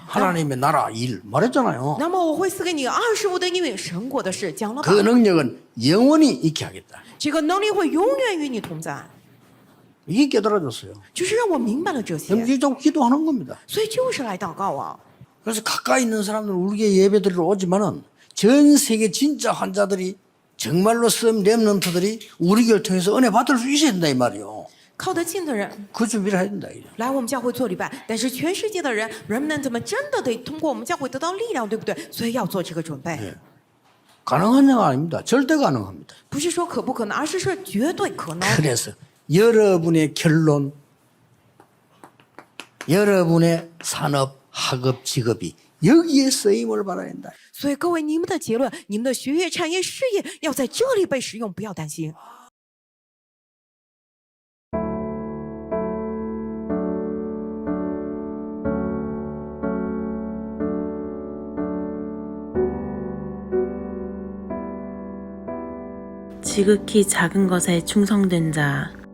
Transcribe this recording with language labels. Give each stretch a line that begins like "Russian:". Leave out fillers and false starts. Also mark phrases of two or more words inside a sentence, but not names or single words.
Korean: 하나님의 나라 일 말했잖아요.
Chinese: 那么我会赐给你25的应允神国的事，讲了吧？
Korean: 그 능력은 영원히 있게 하겠다.
Chinese: 这个能力会永远与你同在，
Korean: 이게 깨달아졌어요.
Chinese: 就是让我明白了这些，
Korean: 이제 좀 기도하는 겁니다.
Chinese: 所以就是来祷告啊。
Korean: 그래서 가까이 있는 사람들은 우리에게 예배드리러 오지만은 전 세계 진짜 환자들이 정말로 쓴 렘넌트들이 우리 교회를 통해서 은혜 받을 수 있어야 된다 이 말이에요.
Chinese: 靠得近的人
Korean: 그 준비를 해야 된다. 이제.
Chinese: 来我们教会做礼拜，但是全世界的人，remnant们真的得通过我们教会得到力量，对不对？所以要做这个准備。
Korean: 가능한 양 아닙니다. 절대 가능합니다.
Chinese: 不是说可不可能，而是说绝对可能。
Korean: 그래서 여러분의 결론, 여러분의 산업, 학업, 직업이 여기에 쓰임을 받아야 된다.
Chinese: 所以各位，你们的结论、你们的学业、产业、事业要在这里被使用，不要担心。
Korean: 지극히 작은 것에 충성된 자.